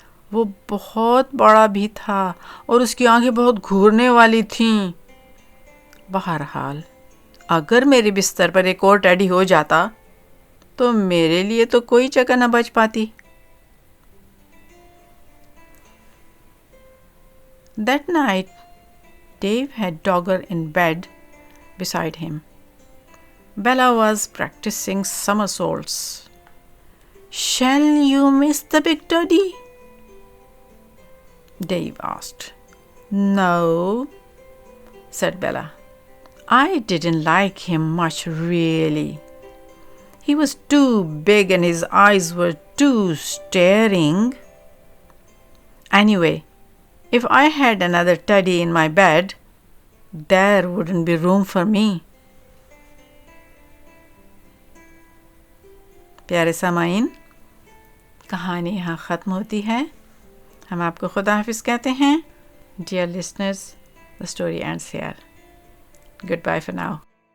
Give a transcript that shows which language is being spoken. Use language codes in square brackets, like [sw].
[hi] वो बहुत बड़ा भी था और उसकी आंखें बहुत घूरने वाली थीं। बहरहाल अगर मेरे बिस्तर पर एक और टैडी हो जाता तो मेरे लिए तो कोई जगह न बच पाती। [en] That night, Dave had Dogger in bed beside him. Bella was practicing somersaults. Shall you miss the big teddy? Dave asked. No, said Bella. I didn't like him much, really. He was too big and his eyes were too staring. Anyway, if I had another teddy in my bed, there wouldn't be room for me. [hi] प्यारे सामाइन, कहानी यहाँ ख़त्म होती है। हम आपको खुदा हाफिज़ कहते हैं। [en] Dear listeners, the story ends here. Goodbye for now.